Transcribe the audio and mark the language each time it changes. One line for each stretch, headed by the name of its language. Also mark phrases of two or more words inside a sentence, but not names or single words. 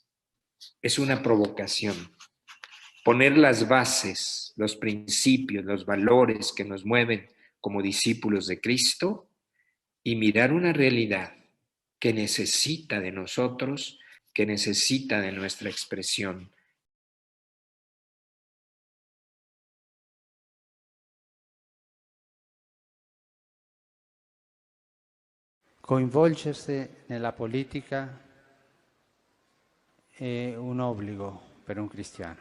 Spanish: Es una provocación. Poner las bases, los principios, los valores que nos mueven como discípulos de Cristo y mirar una realidad que necesita de nosotros, que necesita de nuestra expresión.
Italian: Coinvolgersi nella politica è un obbligo per un cristiano.